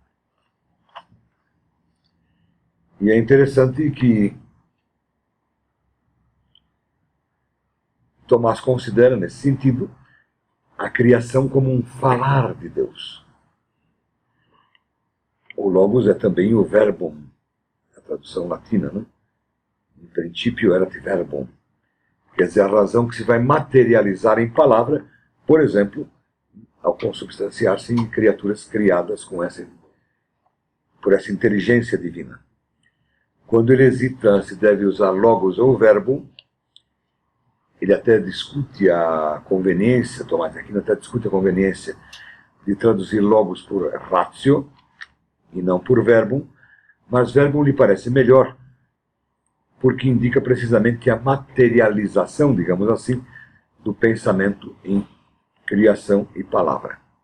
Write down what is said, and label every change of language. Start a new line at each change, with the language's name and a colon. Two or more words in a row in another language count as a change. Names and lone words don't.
Portuguese: E é interessante que Tomás considera, nesse sentido, a criação como um falar de Deus. O Logos é também o verbum, a tradução latina, né?
Latin: In principio erat verbum.
Portuguese: Quer dizer, a razão que se vai materializar em palavra, por exemplo, ao consubstanciar-se em criaturas criadas por essa inteligência divina. Quando ele hesita se deve usar Logos ou verbum, ele até discute a conveniência, Tomás de Aquino até discute a conveniência de traduzir Logos por ratio e não por verbum, mas verbum lhe parece melhor, porque indica precisamente a materialização, digamos assim, do pensamento em criação e palavra.